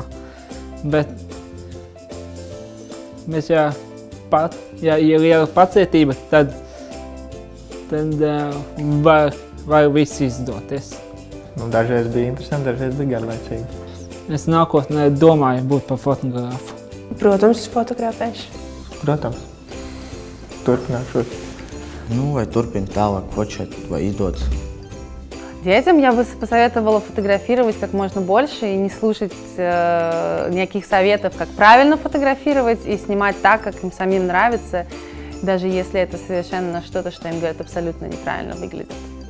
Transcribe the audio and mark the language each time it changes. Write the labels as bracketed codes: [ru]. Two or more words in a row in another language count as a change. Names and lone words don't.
[lv] Bet mēs ja ir liela pacietība, tad var viss izdoties. Dažreiz bija interesanti, dažreiz bija garlaicīgi. Es nākotnē domāju būt par fotografu. Protams, fotografēšu. Protams. Turpināšu. Vai turpināt tālāk fočēt, vai izdodas. [ru] Детям я бы посоветовала фотографировать как можно больше и не слушать никаких советов, как правильно фотографировать и снимать так, как им самим нравится, даже если это совершенно что-то, что им говорят, абсолютно неправильно выглядит.